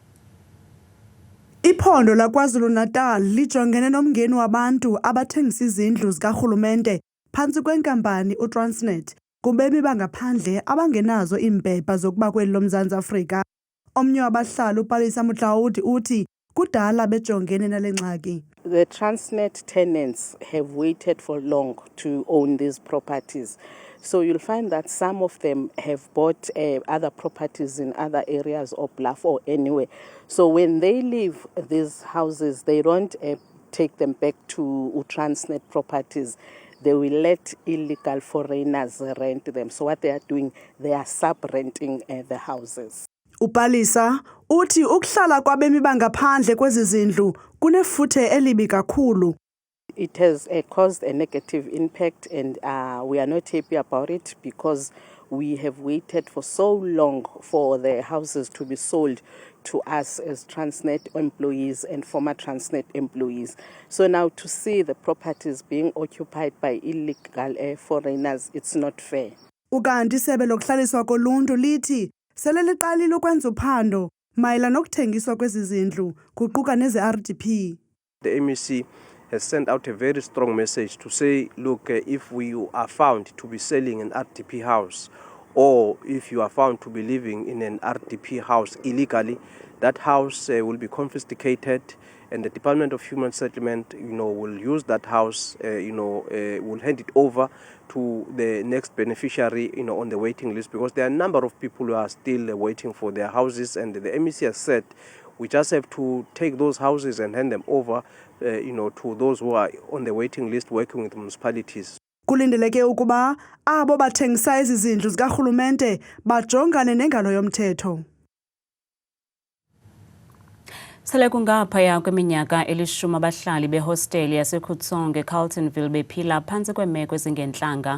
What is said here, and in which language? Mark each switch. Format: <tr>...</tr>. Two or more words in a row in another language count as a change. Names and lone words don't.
<xh>Iphondo laKwaZulu-Natal lijongene nomngeni wabantu abathengisa izindlu zikarhulumente phantsi kwenkampani uTransnet kubemi bangaphandle abangenazo iimpepha zokuba kweli loMzantsi Afrika. Omnye wabahlali uPalisa Mutlaudi uthi kudala bejongene nale ngxaki.</xh> <en>The Transnet tenants have waited for long to own these properties. So you'll find that some of them have bought other properties in other areas of Bluff or anywhere. So when they leave these houses, they don't take them back to Transnet properties. They will let illegal foreigners rent them. So what they are doing, they are sub-renting the houses.</en> <xh>Upalisa uthi ukuhlala kwabemi bangaphandle kwezi zindlu kunefuthe elibi kakhulu.</xh> <en>It has caused a negative impact, and we are not happy about it because we have waited for so long for the houses to be sold to us as Transnet employees and former Transnet employees. So now to see the properties being occupied by illegal foreigners, it's not fair.</en> <xh>Ukanti isebe lokuhlaliswa koluntu lithi sele liqalile ukwenza uphando mayela nokuthengiswa kwezi zindlu kuquka neze-RDP.</xh> <en>The MEC has sent out a very strong message to say, look, if we are found to be selling an RDP house, or if you are found to be living in an RDP house illegally, that house will be confiscated, and the Department of Human Settlement, will use that house, will hand it over to the next beneficiary, on the waiting list, because there are a number of people who are still waiting for their houses, and the MEC has said we just have to take those houses and hand them over, to those who are on the waiting list working with municipalities.</en> <xh>Kulindeleke ukuba abo bathengisa ezi zindlu zikarhulumente bajongane nengalo yomthetho. Sele kungaphaya kweminyaka elishumi abahlali behosteli yaseKutsong eCarltonville bephila phantsi kweemeko ezingentlanga.</xh>